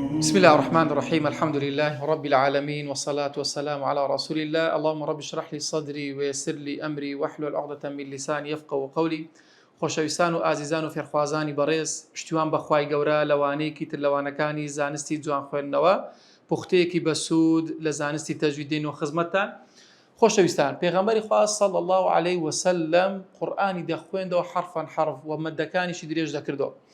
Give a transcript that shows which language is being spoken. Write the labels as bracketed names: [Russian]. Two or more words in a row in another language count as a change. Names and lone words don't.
[Arabic] بسم الله الرحمن الرحيم الحمد لله رب العالمين والصلاة والسلام على رسول الله اللهم رب اشرح لي صدري ويسر لي أمري واحلل عقدة من لساني يفقهوا قولي [Central Kurdish] خۆشەویستان و ئازیزان و فێرخوازانی بەڕێز پشتیوان بەخوای گەورە لەوانەیەکی تر لەوانەکانی زانستی جوان خوێندنەوە پوختەیەکی بەسوود لە زانستی تەجویدین و خزمەتتان خۆشەویستان پێغەمبەری خوا [Arabic] صلی الله عليه وسلم [Central Kurdish] قورئانی دەخوێندەوە حرفان حرف و مەدەکانیشی درێژ دەکردەوە